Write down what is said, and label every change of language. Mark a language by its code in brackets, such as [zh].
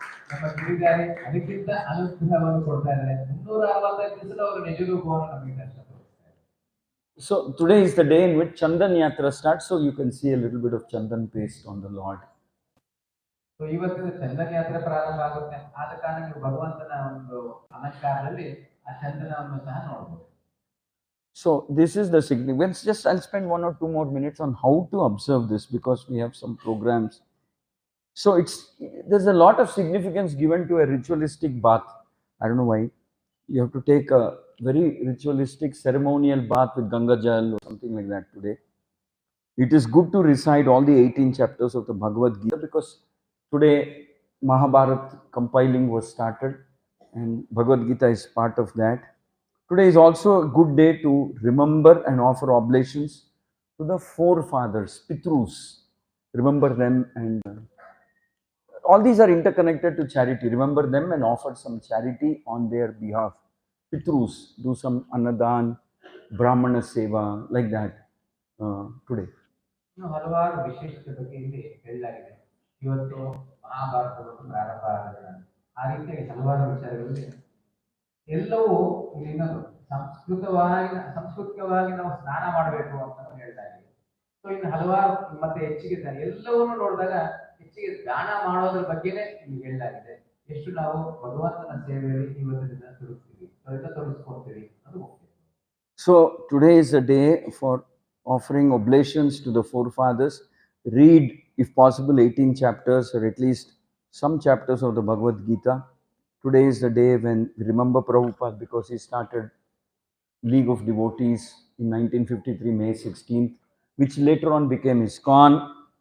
[kn] ನಮ್ಮ ಗಿರಿಧಾರಿ ಅದಕ್ಕಿಂತ ಅನುಗ್ರಹವನ್ನು ಕೊಡ್ತಾ ಇದ್ದಾರೆ. 365 ದಿವಸ ಅವರು ನಿಜ ರೂಪವನ್ನು ನಮಗೆ ದರ್ಶನ ತೋರಿಸ್ತಾರೆ. [en] So today is the day in which Chandan Yatra starts, so you can see a little bit of Chandan paste on the Lord. [kn] So ಇವತ್ತಿನ ಚಂದನ ಯಾತ್ರೆ ಪ್ರಾರಂಭ ಆಗುತ್ತೆ. ಆದ ಕಾರಣ ನೀವು ಭಗವಂತನ ಒಂದು ಅಲಂಕಾರದಲ್ಲಿ ಆ ಚಂದನವನ್ನು ಸಹ ನೋಡಬಹುದು. [en] So this is the significance. Just I'll spend 1 or 2 more minutes on how to observe this, because we have some programs. So there's a lot of significance given to a ritualistic bath. I don't know why. You have to take a very ritualistic ceremonial bath with Ganga Jal or something like that today. It is good to recite all the 18 chapters of the Bhagavad Gita, because today Mahabharat compiling was started and Bhagavad Gita is part of that. Today is also a good day to remember and offer oblations to the forefathers, Pitrus. Remember them, and all these are interconnected to charity. Remember them and offer some charity on their behalf. Pitrus, do some Annadan, Brahmana Seva, like that today. [kn] ಇನ್ನು ಹಲವಾರು ವಿಶೇಷತೆ ಬಗ್ಗೆ ಇಲ್ಲಿ ಹೇಳಲಾಗಿದೆ. ಇವತ್ತು ಮಹಾಭಾರತವನ್ನು ಪ್ರಾರಂಭ ಆಗಿದೆ. ಆ ರೀತಿಯಾಗಿ ಹಲವಾರು ವಿಚಾರಗಳಲ್ಲಿ ಎಲ್ಲವೂ ಇಲ್ಲಿನ ಸಂಸ್ಕೃತಿಕವಾಗಿ ನಾವು ಸ್ನಾನ ಮಾಡಬೇಕು ಅಂತ ಹೇಳಲಾಗಿದೆ. ಸೊ ಇನ್ನು ಹಲವಾರು ಮತ್ತೆ ಹೆಚ್ಚಿಗೆ ಎಲ್ಲವನ್ನು ನೋಡಿದಾಗ ಹೆಚ್ಚಿಗೆ ದಾನ ಮಾಡೋದ್ರ ಬಗ್ಗೆನೇ ಇಲ್ಲಿ ಹೇಳಲಾಗಿದೆ. ಎಷ್ಟು ನಾವು ಭಗವಂತನ ಸೇವೆಯಲ್ಲಿ ಇವತ್ತಿನ ತೊಡಗ್ತೀವಿ, ತೊಡಗಿಸ್ಕೊಳ್ತೀವಿ ಅದು ಮುಖ್ಯ. [en] So today is a day for offering oblations to the forefathers. Read, if possible, 18 chapters or at least some chapters of the Bhagavad Gita. Today is the day when we remember Prabhupada, because he started League of Devotees in 1953, May 16th, which later on became Iskcon.